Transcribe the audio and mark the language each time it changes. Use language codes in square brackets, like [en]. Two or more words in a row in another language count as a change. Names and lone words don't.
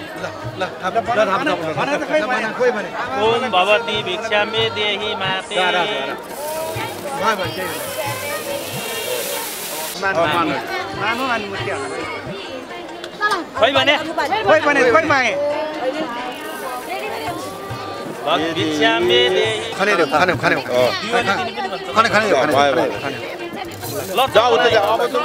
[sa] ओम भवती भिक्षा मे देहि माते [ne] खोइ भने [sa] भिक्षा मे देहि [ne] खाने ल जाऊ उता जा अब त